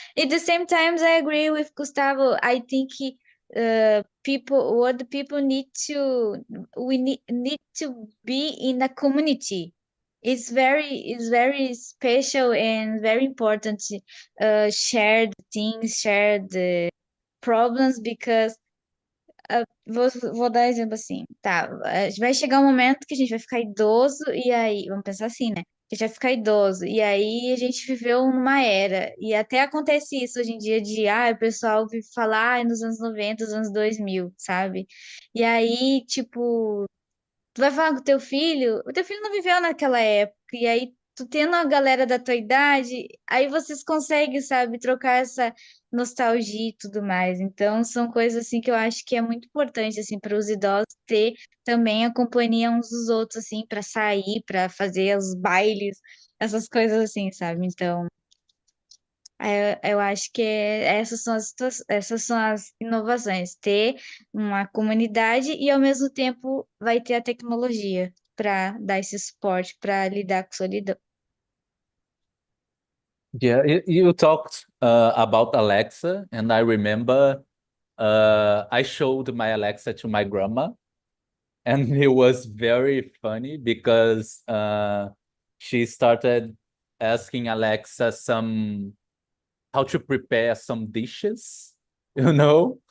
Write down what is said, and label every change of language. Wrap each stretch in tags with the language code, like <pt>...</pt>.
<en>At the same time, I agree with Gustavo. I think the people need to we need to be in a community. It's very special and very important to share the things, share the problems, because</en> <pt>vou dar exemplo assim, tá? Vai chegar um momento que a gente vai ficar idoso, e aí, vamos pensar assim, né? A gente vai ficar idoso, e aí a gente viveu numa era, e até acontece isso hoje em dia de, o pessoal vive falar nos anos 90, nos anos 2000, sabe? E aí, tipo, tu vai falar com o teu filho não viveu naquela época, e aí tu tendo a galera da tua idade, aí vocês conseguem, sabe, trocar essa nostalgia e tudo mais. Então, são coisas assim que eu acho que é muito importante assim para os idosos ter também a companhia uns dos outros assim para sair, para fazer os bailes, essas coisas assim, sabe? Então, eu acho que essas são as inovações, ter uma comunidade e ao mesmo tempo vai ter a tecnologia para dar esse suporte para lidar com solidão.</pt> <en>Yeah, you talked about Alexa, and I remember I showed my Alexa to my grandma, and it was very funny because she started asking Alexa how to prepare some dishes, you know?</en>